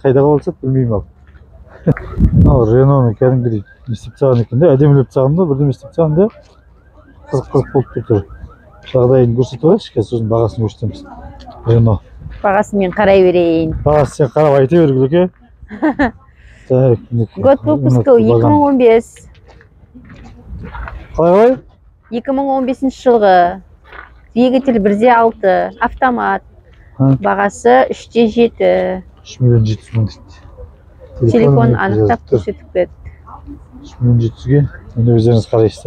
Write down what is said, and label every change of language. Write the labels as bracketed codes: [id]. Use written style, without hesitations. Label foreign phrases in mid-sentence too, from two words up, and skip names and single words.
[kk] Қайда қабылдасады білмеймін ал. Ал Renault-ны кәдімгідей істеп тастаған екен де, әдемілеп тастаған да, бірдеме істеп тастаған да. Қызық болып тұр. Жағдайын көрсетіп алайықшы, қазір сосын бағасын көрсетеміз. Renault. Бағасын мен қарай берейін. Бағасын сен қарап айта бер, Бүлеке. [ru] Так, год выпуска 2015. [kk] Қалай? 2015 жылғы. [ru] Двигатель 1.6, автомат. [kk] Бағасы 3.7. 3 миллион 700 мың дейді. Телефон анықтап көрсетіп берді. 3 миллион 700-ге, енді өздеріңіз қарайсыздар.